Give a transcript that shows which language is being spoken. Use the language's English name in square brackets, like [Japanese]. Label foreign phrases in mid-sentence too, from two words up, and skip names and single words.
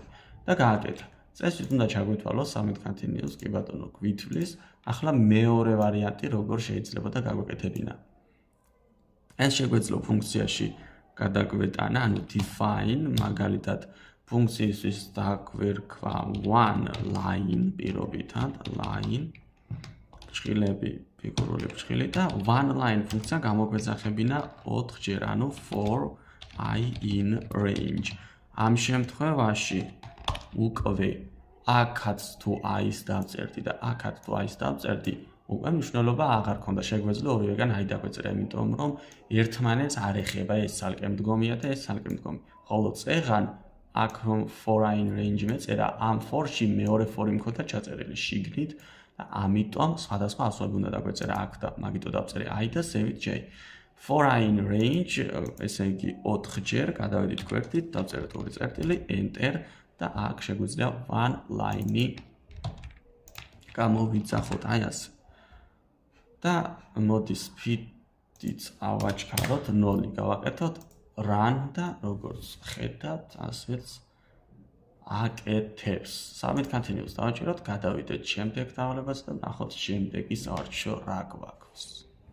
[Georgian] და გააკეთა. წესით უნდა ჩაგვეთვალოს [English] submit continuous, [Georgian] კი ბატონო, გვითვლის. ახლა მეორე ვარიანტი როგორ შეიძლება და გაგვეკეთებინა. ეს შეგვეძლო ფუნქციაში გადაგვეტანა, ანუ define, მაგალითად, ფუნქციისთვის დაგვერქვა [English] one line [Georgian] პირობითად, line, ჭრილები, ფიგურული ჭრილი და [English] one line [Georgian] ფუნქცია გამოგვეძახებინა 4-ჯერ, ანუ [English] for I in range. [Georgian] ამ შემთხვევაში უკვე აქაც თუ I-ს დავწერდი და აქაც თუ I-ს დავწერდი, უკვე მნიშვნელობა აღარ ქონდა, შეგვეძლო ორივეგან I დაგვეწერა, იმიტომ რომ ერთმანეთს არ ეხება, ეს ცალკე მდგომია და ეს ცალკე მდგომი. ხოლო წეღან აქ რომ [English] for I in range [Georgian] მეწერა, ამ for-ში მეორე for-ი მქონდა ჩაწერილი შიგნით და ამიტომ სხვადასხვა ასოები უნდა დაგვეწერა აქ და მაგიტო დავწერე I და save-ით J. [English] For I in range, [Georgian] ესე იგი 4-ჯერ გადავედით გვერდით, დავწერეთ 2 წერტილი, enter და აქ შეგვიძლია [English] one line-ი [Georgian] გამოვიძახოთ, აი ასე. და მოდი speed-იც ავაჩქაროთ, 0 გავაკეთოთ, run და როგორც ხედავთ, ასეც აკეთებს. [English] submit continuous [Georgian] დავაჭიროთ, გადავიდეთ შემდეგ დავალებას და ნახოთ შემდეგი საარჩევნო რა გვაქვს.